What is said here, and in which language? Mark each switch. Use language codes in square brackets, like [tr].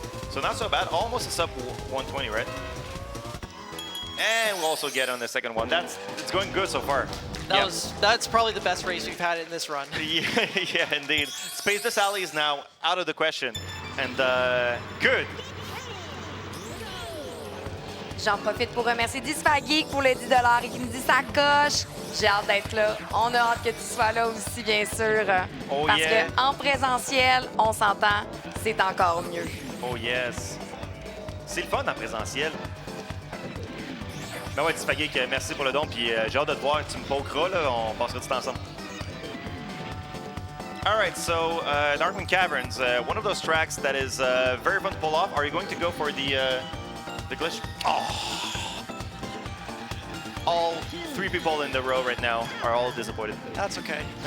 [en] So not so bad, almost a sub 120, right? And we'll also get on the second one. It's going good so far. That's probably the best race we've had in this run. Yeah, indeed. Spaceless Alley is now out of the question, and good. [fr] J'en profite pour remercier Disfageek pour les 10 $ et qui nous dit ça coche. J'ai hâte d'être là. On a hâte que tu sois là aussi, bien sûr. Oh, parce yeah. qu'en présentiel, on s'entend, c'est encore mieux. [en] Oh yes. [fr] C'est le fun en présentiel. Ben ouais, Disfageek, merci pour le don, puis j'ai hâte de te voir. Tu me pokeras, là, on passera du temps ensemble. [en] All right, so Darkwind Caverns, one of those tracks that is very fun to pull off. Are you going to go for the glitch? Oh. All 3 people in the row right now are all disappointed. That's okay.